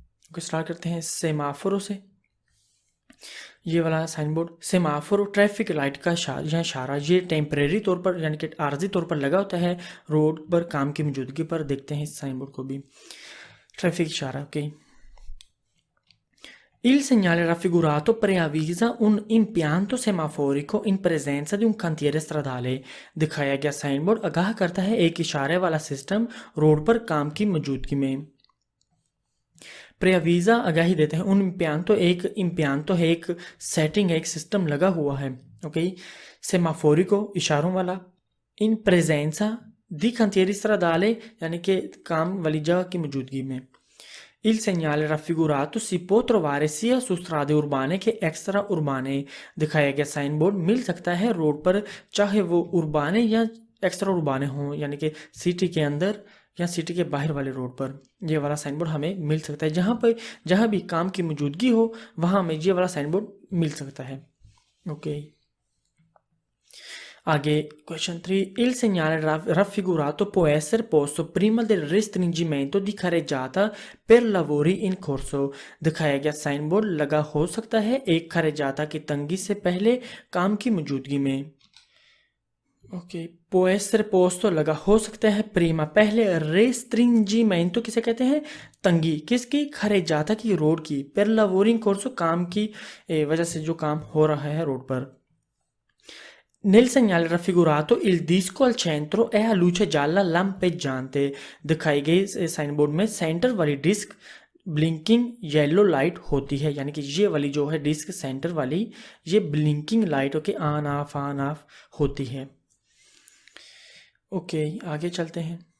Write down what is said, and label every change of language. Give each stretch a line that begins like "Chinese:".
Hindi: Okay, start करते हैं सेमाफोरो से। ये वाला साइन बोर्ड सेमाफोरो ट्रैफिक लाइट का इशारा, ये टेम्परेरी तौर पर यानी कि आर्जी तौर पर लगा होता है रोड पर काम की मौजूदगी पर। देखते हैं इस साइन बोर्ड को भी, ट्रैफिक इशारा। Okay,
Italian: Il segnale raffigurato preavvisa un impianto semaforico in presenza di un cantiere stradale।
Hindi: दिखाया गया साइन बोर्ड आगाह करता है एक इशारे वाला सिस्टम रोड पर काम की मौजूदगी में। प्रेविज़ा आगाही देते हैं उन इम्पियांतो है एक सेटिंग है, एक सिस्टम लगा हुआ है। ओके, सेमाफोरिको इशारों वाला, इन प्रेजेंसा दी
Italian: cantieri stradale
Hindi: यानी कि काम वाली जगह की मौजूदगी में।
Italian: Il segnale raffigurato si può trovare sia su strade urbane che extra urbane।
Hindi: दिखाया गया साइन बोर्ड मिल सकता है रोड पर, चाहे वो उर्बाने या एक्स्ट्रा उर्बाने हों, यानी कि सिटी के अंदर या सिटी के बाहर वाले रोड पर ये वाला साइन बोर्ड हमें मिल सकता है। जहाँ भी काम की मौजूदगी हो वहाँ हमें ये वाला साइन बोर्ड मिल सकता है। ओके, आगे question 3,
Italian: il segnale raffigurato può essere posto prima del restringimento di carreggiata per lavori in corso।
Hindi: दिखाया गया साइन बोर्ड लगा हो सकता है एक carreggiata की तंगी से पहले काम की मौजूदगी में। ओके,
Italian: può essere posto
Hindi: लगा हो सकता है prima पहले, restringimento किसे कहते हैं, तंगी किसकी, carreggiata की, रोड की,
Italian: per lavori in corso
Hindi: काम की वजह से जो काम हो रहा है रोड पर।
Italian: Nel segnale raffigurato il disco al centro è a luce gialla lampeggiante।
Hindi: दिखाई गई साइन बोर्ड में सेंटर वाली डिस्क ब्लिंकिंग येलो लाइट होती है, यानी कि ये वाली जो है डिस्क सेंटर वाली ये blinking light okay on off होती है। ओके, आगे चलते हैं।